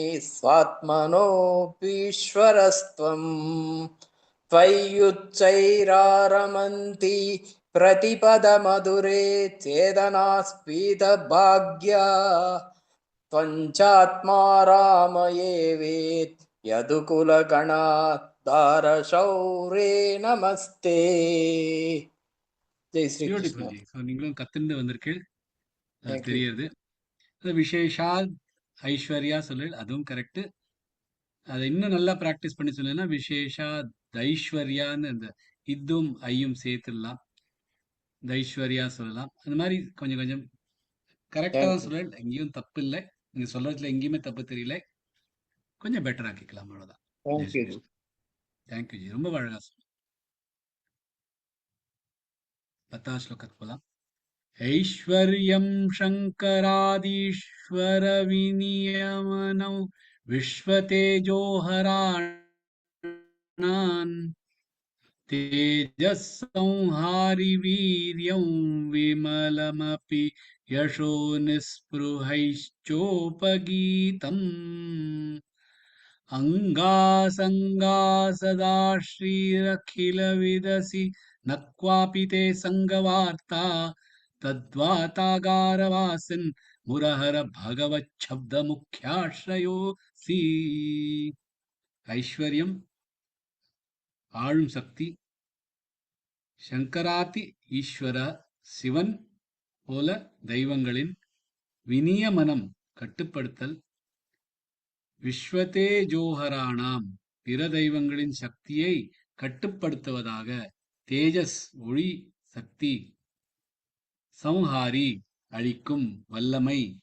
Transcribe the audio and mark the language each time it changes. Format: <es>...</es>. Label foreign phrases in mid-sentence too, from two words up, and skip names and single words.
<sa>स्वात्मनोऽपीश्वरस्त्वं त्वय्युच्चैरारमन्ति प्रतिपदमधुरे चेतनास्फीतभाग्या त्वञ्चात्मा राम एवेत् यदुकुलगणाधारशौरे नमस्ते। जय श्री कृष्ण।</sa> <ta>பியூட்டிஃபுல் ஜி ஸோ நீங்களும் கத்துண்டு வந்திருக்கு அது</ta> <en>Thank you.</en> <ta>தெரியுது அது</ta> <sa>विशेषा ऐश्वर्या</sa> <ta>சொல்லு அதுவும் கரெக்ட் அதை இன்னும் நல்லா ப்ராக்டிஸ் பண்ணி சொல்லணும்னா விசேஷா தைஸ்வர்யான்னு அந்த இத்தும் ஐயும் சேர்த்துடலாம் தைஸ்வர்யா சொல்லலாம் அந்த மாதிரி கொஞ்சம் கொஞ்சம் கரெக்டாக</ta> <en>Thank</en> <ta>தான்</ta> <en>you.</en> <ta>சொல்லல எங்கேயும் தப்பு இல்லை நீங்க சொல்றதுல எங்கேயுமே தப்பு தெரியல கொஞ்சம் பெட்டர் ஆக்கிக்கலாம் அவ்வளவுதான்</ta> <en>Thank you.</en> <ta>தேங்க்யூ ஜி ரொம்ப அழகா சொன்னீங்க 10வது ஸ்லோகத்துக்கு போலாம்</ta> <sa>ऐश्वर्यं शङ्करादीश्वर विनियमनौ विश्वतेजोहराणान् तेजःसंहारि वीर्यं विमलमपि यशो निःस्पृहैश्चोपगीतम् अङ्गासङ्गा श्रीरखिलविदसि न क्वापि ते सङ्गवार्ता तद्वातागारवासिन् मुरहर</sa> <ta>भगवच्छब्दमुख्याश्रयोऽसि ஐஸ்வர்யம் ஆளும் சக்தி</ta> <sa>शङ्करादि ईश्वर</sa> <ta>சிவன் போல தெய்வங்களின் விநியமனம் கட்டுப்படுத்தல்</ta> <sa>विश्वते जोहराणाम्</sa> <ta>பிற தெய்வங்களின் சக்தியை கட்டுப்படுத்துவதாக தேஜஸ் ஒளி சக்தி சம்ஹாரி அழிக்கும் வல்லமை</ta>